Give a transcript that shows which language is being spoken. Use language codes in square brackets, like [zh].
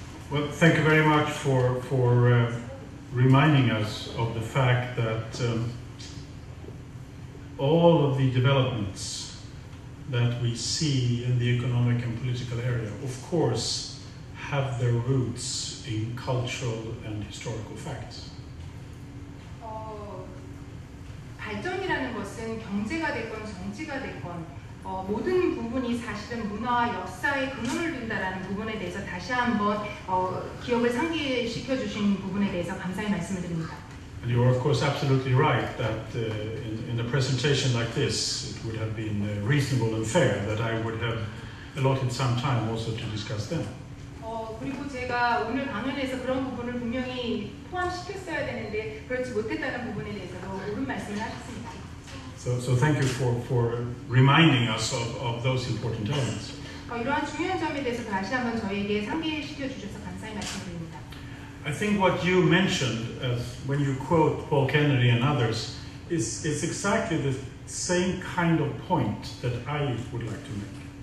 [en] Well, thank you very much for reminding us of the fact that all of the developments that we see in the economic and political area, of course, have their roots in cultural and historical facts. [ko] 발전이라는 것은 경제가 됐건 정치가 됐건 모든 부분이 사실은 문화와 역사에 근원을 둔다라는 부분에 대해서 다시 한번 기억을 상기시켜 주신 부분에 대해서 감사의 말씀을 드립니다. [en] And you are of course absolutely right that in a presentation like this it would have been reasonable and fair that I would have allotted some time also to discuss them. [ko] 그리고 제가 오늘 강연에서 그런 부분을 분명히 포함시켰어야 되는데 그렇지 못했다는 부분에 대해서도 옳은 말씀을 하셨습니다. [en] So thank you for reminding us of those important elements. [ko] 이러한 중요한 점에 대해서 다시 한번 저에게 상기시켜 주셔서 감사의 말씀드립니다. [en] I think what you mentioned as when you quote Paul Kennedy and others is exactly the same kind of point that I would like to make.